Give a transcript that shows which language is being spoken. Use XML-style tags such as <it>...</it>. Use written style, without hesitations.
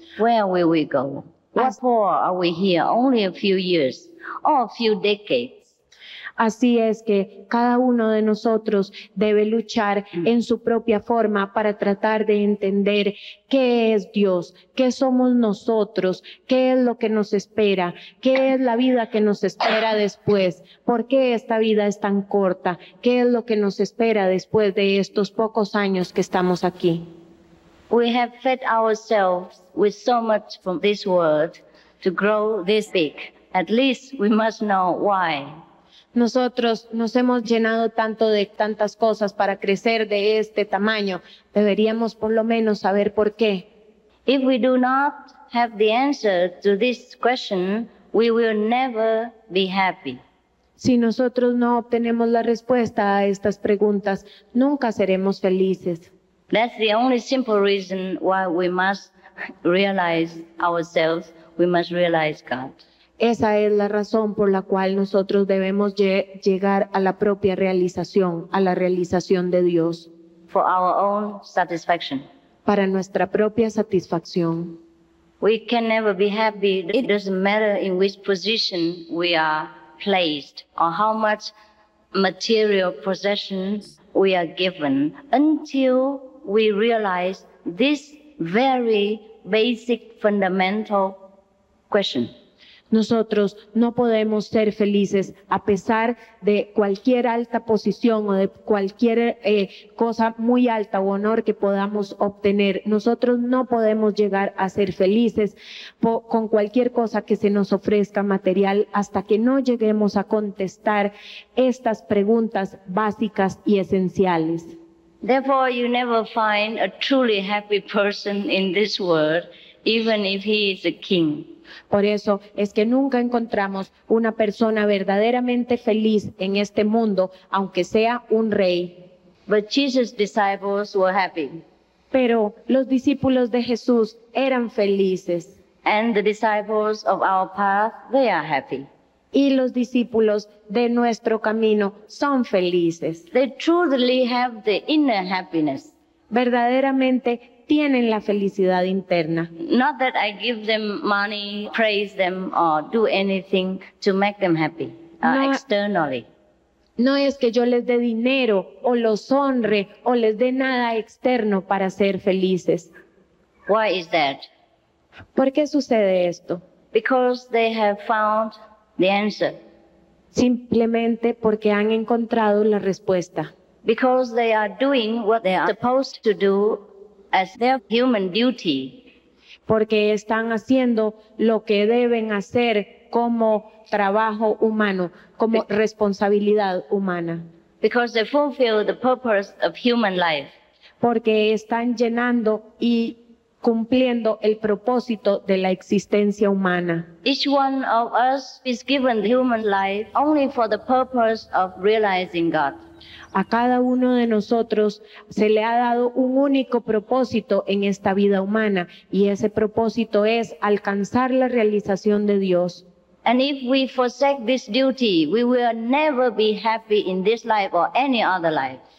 <en>Where will we go? What for are we here? Only a few years or a few decades.</en> <es>Así es que cada uno de nosotros debe luchar en su propia forma para tratar de entender qué es Dios, qué somos nosotros, qué es lo que nos espera, qué es la vida que nos espera después, por qué esta vida es tan corta, qué es lo que nos espera después de estos pocos años que estamos aquí.</es> <en>We have fed ourselves with so much from this world to grow this big. At least we must know why.</en> <es>Nosotros nos hemos llenado tanto de tantas cosas para crecer de este tamaño. Deberíamos por lo menos saber por qué.</es> <en>If we do not have the answer to this question, we will never be happy.</en> <es>Si nosotros no obtenemos la respuesta a estas preguntas, nunca seremos felices.</es> <en>That's the only simple reason why we must realize ourselves, we must realize God.</en> <es>Esa es la razón por la cual nosotros debemos llegar a la propia realización, a la realización de Dios.</es> <en>For our own satisfaction.</en> <es>Para nuestra propia satisfacción.</es> <en>We can never be happy. It doesn't matter in which position we are placed or how much material possessions we are given until we realize this very basic fundamental question.</en> <es>Nosotros no podemos ser felices a pesar de cualquier alta posición o de cualquier cosa muy alta o honor que podamos obtener. Nosotros no podemos llegar a ser felices con cualquier cosa que se nos ofrezca material hasta que no lleguemos a contestar estas preguntas básicas y esenciales.</es> <en>Therefore, you never find a truly happy person in this world, even if he is a king.</en> <es>Por eso es que nunca encontramos una persona verdaderamente feliz en este mundo, aunque sea un rey.</es> <en>But Jesus' disciples were happy.</en> <es>Pero los discípulos de Jesús eran felices.</es> <en>And the disciples of our path, they are happy.</en> <es>Y los discípulos de nuestro camino son felices.</es> <en>They truly have the inner happiness.</en> <es>Verdaderamente tienen la felicidad interna.</es> <en>Not that I give them money, praise them, or do anything to make them happy externally.</en> <es>No es que yo les dé dinero o los honre o les dé nada externo para ser felices.</es> <en>Why is that?</en> <es>¿Por qué sucede esto?</es> <en>Because they have found the answer.</en> <es>Simplemente porque han encontrado la respuesta.</es> <en>Because they are doing what they are supposed to do as their human duty.</en> <es>Porque están haciendo lo que deben hacer como trabajo humano, como responsabilidad humana.</es> <en>Because they fulfill the purpose of human life.</en> <es>porque están llenando y cumpliendo el propósito de la existencia humana.</es> <en>Each one of us is given the human life only for the purpose of realizing God.</en> <es>A cada uno de nosotros se le ha dado un único propósito en esta vida humana, y ese propósito es alcanzar la realización de Dios.</es> <en>And if we forsake this duty, we will never be happy in this life or any other life.</en>